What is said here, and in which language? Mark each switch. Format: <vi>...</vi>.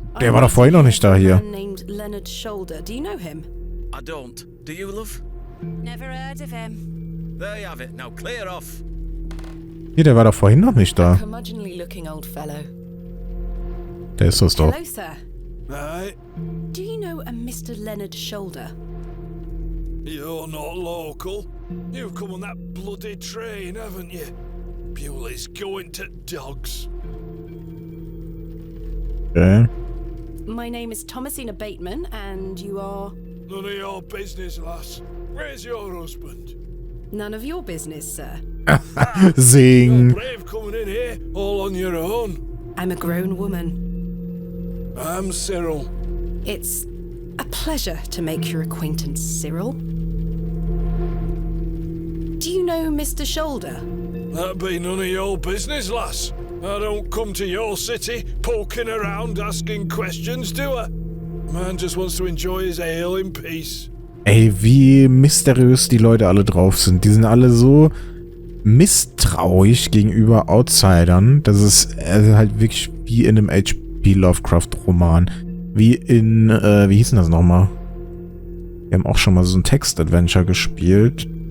<de>Der war doch vorhin noch nicht da hier.</de> <en>Named Leonard Shoulder. Do you know him? I don't. Do you, love? Never heard of him. There you have it. Now clear off.</en> <de>Hier, der war doch vorhin noch nicht da.</de> <en>Curmudgeonly looking old fellow.</en> <de>Der ist das doch.</de> <en>Hello, sir. Right, Do you know a Mr. Leonard Shoulder? you're not local. You've come on that bloody train, haven't you? Bewley's going to dogs. Okay. My name is Thomasina Bateman, and you are... None of your business, lass. Where's your husband? None of your business, sir. You're Sing. brave coming in here, all on your own. I'm a grown woman. I'm Cyril. It's a pleasure to make your acquaintance, Cyril. Do you know Mr. Shoulder? That be none of your business, lass. I don't come to your city poking around asking questions, do I? Man just wants to enjoy his ale in peace.</en> <de>Ey, wie mysteriös die Leute alle drauf sind. Die sind alle so misstrauisch gegenüber Outsidern. Das ist halt wirklich wie in einem H.P. Lovecraft-Roman. Wie in, wie hieß denn das nochmal? Wir haben auch schon mal so ein Text-Adventure gespielt.</de>